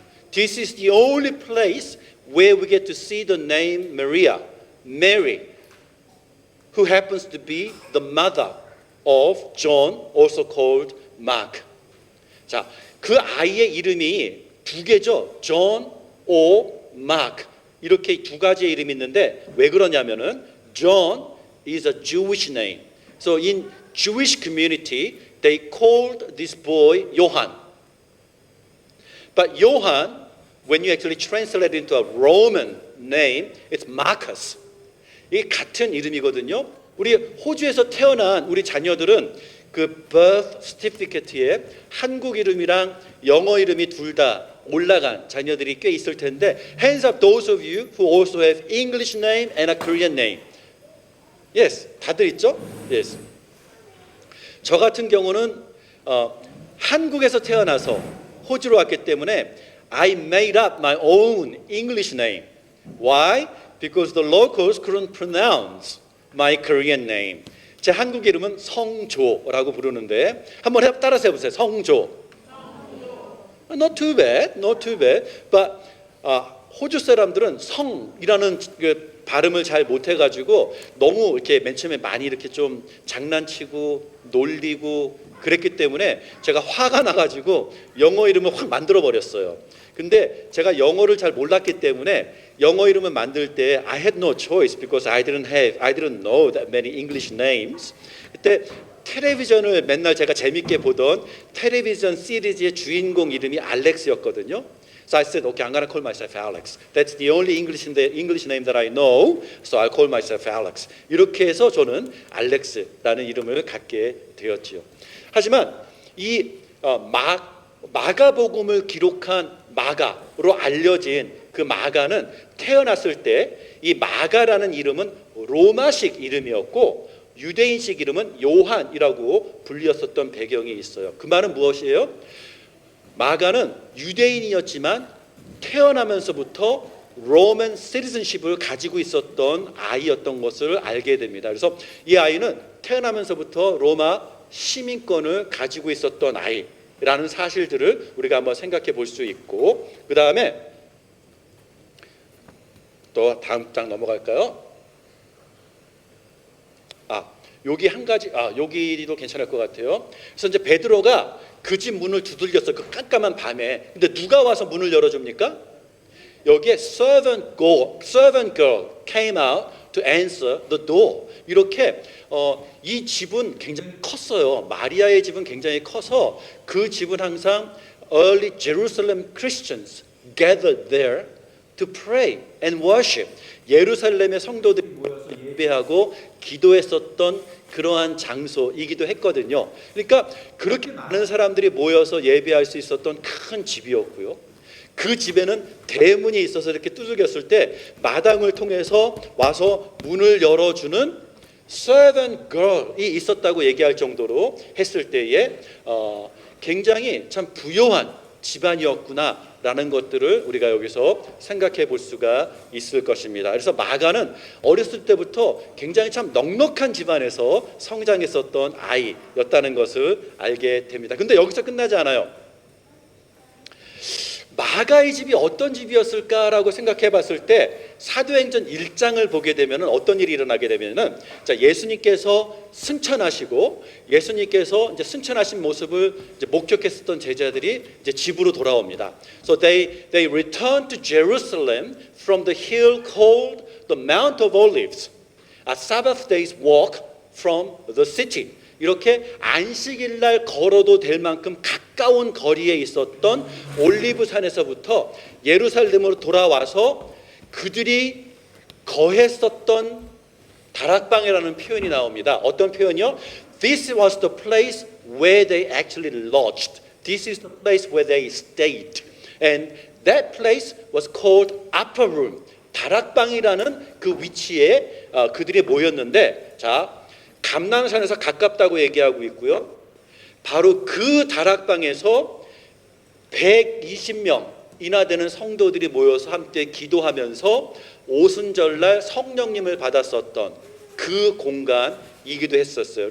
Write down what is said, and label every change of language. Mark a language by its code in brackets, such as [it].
[en] This is the only place where we get to see the name Mary, who happens to be the mother of John, also called Mark. [ko] 자, 그 아이의 이름이 두 개죠. [en] John or Mark. [ko] 이렇게 두 가지의 이름이 있는데 왜 그러냐면은 [en] John is a Jewish name. So in Jewish community, they called this boy Johann. But Johann when you actually translate it into a Roman name, it's Marcus. [ko] 이게 같은 이름이거든요. 우리 호주에서 태어난 우리 자녀들은 그 birth certificate에 한국 이름이랑 영어 이름이 둘 다 올라간 자녀들이 꽤 있을 텐데, [en] hands up those of you who also have English name and a Korean name. Yes, [ko] 다들 있죠? Yes. 저 같은 경우는 한국에서 태어나서 호주로 왔기 때문에 [en] I made up my own English name. Why? Because the locals couldn't pronounce my Korean name. [ko] 제 한국 이름은 성조라고 부르는데 한번 따라서 해보세요. [en] 성조. Not too bad, not too bad. [ko] But 호주 사람들은 성이라는 그 발음을 잘 못해가지고 너무 이렇게 맨 처음에 많이 이렇게 좀 장난치고 놀리고 그랬기 때문에 제가 화가 나가지고 영어 이름을 확 만들어 버렸어요. 근데 제가 영어를 잘 몰랐기 때문에 영어 이름을 만들 때 [en] I had no choice because I didn't know that many English names. [ko] 그때 텔레비전을 맨날 제가 재밌게 보던 텔레비전 시리즈의 주인공 이름이 알렉스였거든요. [en] So I said, okay, I'm gonna call myself Alex. That's the only English name that I know. So I'll call myself Alex. [ko] 이렇게 해서 저는 알렉스라는 이름을 갖게 되었지요. 하지만 이 마가복음을 기록한 마가로 알려진 그 마가는 태어났을 때 이 마가라는 이름은 로마식 이름이었고 유대인식 이름은 요한이라고 불렸었던 배경이 있어요. 그 말은 무엇이에요? 마가는 유대인이었지만 태어나면서부터 로만 시티즌십을 가지고 있었던 아이였던 것을 알게 됩니다. 그래서 이 아이는 태어나면서부터 로마 시민권을 가지고 있었던 아이라는 사실들을 우리가 한번 생각해 볼 수 있고, 그 다음에 또 다음 장 넘어갈까요? 여기 한 가지, 여기도 괜찮을 것 같아요. 그래서 이제 베드로가 그 집 문을 두들겼어. 그 깜깜한 밤에. 근데 누가 와서 문을 열어줍니까? 여기에 [en] servant girl came out to answer the door. [ko] 이렇게 이 집은 굉장히 컸어요. 마리아의 집은 굉장히 커서 그 집은 항상 [en] early Jerusalem Christians gathered there to pray and worship. [ko] 예루살렘의 성도들이 모여서 예배하고 기도했었던 그러한 장소이기도 했거든요. 그러니까 그렇게 많은 사람들이 모여서 예배할 수 있었던 큰 집이었고요. 그 집에는 대문이 있어서 이렇게 두들겼을 때 마당을 통해서 와서 문을 열어주는 servant girl이 있었다고 얘기할 정도로 했을 때에 굉장히 참 부요한 집안이었구나라는 것들을 우리가 여기서 생각해 볼 수가 있을 것입니다. 그래서 마가는 어렸을 때부터 굉장히 참 넉넉한 집안에서 성장했었던 아이였다는 것을 알게 됩니다. 근데 여기서 끝나지 않아요. 마가의 집이 어떤 집이었을까라고 생각해 봤을 때 사도행전 1장을 보게 되면 어떤 일이 일어나게 되면은, 자, 예수님께서 승천하시고 예수님께서 이제 승천하신 모습을 이제 목격했었던 제자들이 이제 집으로 돌아옵니다. [en] So they returned to Jerusalem from the hill called the Mount of Olives, a Sabbath day's walk from the city. [ko] 이렇게 안식일 날 걸어도 될 만큼 가까운 거리에 있었던 올리브산에서부터 예루살렘으로 돌아와서 그들이 거했었던 다락방이라는 표현이 나옵니다. 어떤 표현이요? [en] This was the place where they actually lodged. This is the place where they stayed. And that place was called upper room. [ko] 다락방이라는 그 위치에 그들이 모였는데, 자, 감람산에서 가깝다고 얘기하고 있고요. 바로 그 다락방에서 120명이나 되는 성도들이 모여서 함께 기도하면서 오순절날 성령님을 받았었던 그 공간이기도 했었어요.